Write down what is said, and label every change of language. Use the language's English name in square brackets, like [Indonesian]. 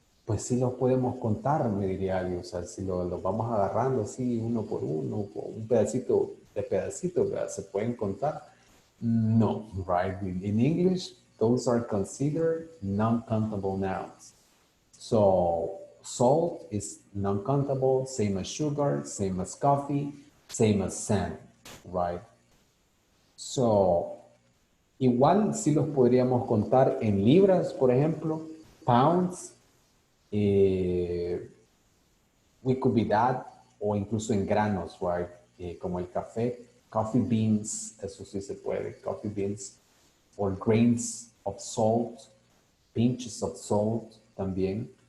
[Spanish] pues sí los podemos contar, me diría alguien. O sea, si los vamos agarrando así uno por uno, un pedacito de pedacito, ¿verdad? Se pueden contar. No, right? [English] In English, those are considered non-countable nouns. So salt is non-countable, same as sugar, same as coffee, same as sand, right? [Spanish] So, igual sí los podríamos contar en libras, por ejemplo, [English] pounds, we could be that, [Spanish] o incluso en granos, right? Como el café, coffee beans, eso sí se puede, coffee beans, [English] or grains of salt, pinches of salt [Spanish] también.